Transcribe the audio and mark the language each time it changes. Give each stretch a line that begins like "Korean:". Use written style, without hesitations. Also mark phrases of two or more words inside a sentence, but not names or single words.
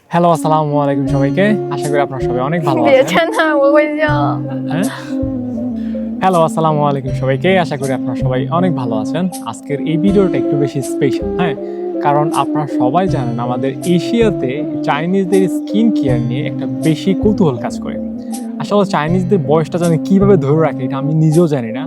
Bangla: হ্যালো, আসসালামু আলাইকুম সবাইকে। আশা করি আপনারা সবাই অনেক ভালো 别 আছেন। 称他，我会笑。 হ্যাঁ? হ্যালো, আসসালামু আলাইকুম সবাইকে। আশা করি আপনারা সবাই অনেক ভালো আছেন। আজকের এই ভিডিওটা একটু বেশি স্পেশাল, হ্যাঁ? কারণ আপনারা সবাই জানেন আমাদের এশিয়াতে চাইনিজদের
English: skin care
Bangla: নিয়ে একটা বেশি কৌতূহল কাজ করে। আসলে চাইনিজদের বয়সটা জানি কিভাবে ধরে রাখে এটা আমি নিজেও জানি না।